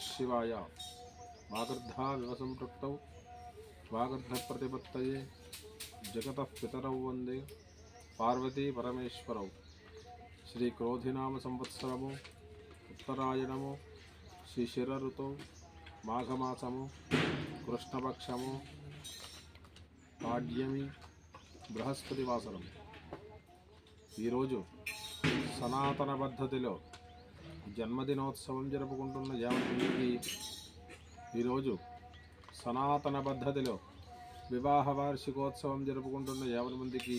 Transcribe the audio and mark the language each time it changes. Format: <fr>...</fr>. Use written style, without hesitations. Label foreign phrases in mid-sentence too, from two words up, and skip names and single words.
<sa>शिवाय वागर्धाविव सम्पृक्तौ वागर्धप्रतिपत्तये जगतः पितरौ वन्दे पार्वती परमेश्वरौ श्रीक्रोधिनाम संवत्सरमु उत्तरायणमु श्रीशिरऋतौ माघमासमु कृष्णपक्षमु पाड्यमी</sa> <te>బృహస్పతివాసరం ఈరోజు సనాతన పద్ధతిలో జన్మదినోత్సవం జరుపుకుంటున్న యావత్మందికి ఈరోజు సనాతన పద్ధతిలో వివాహ వార్షికోత్సవం జరుపుకుంటున్న యావత్మందికి</te>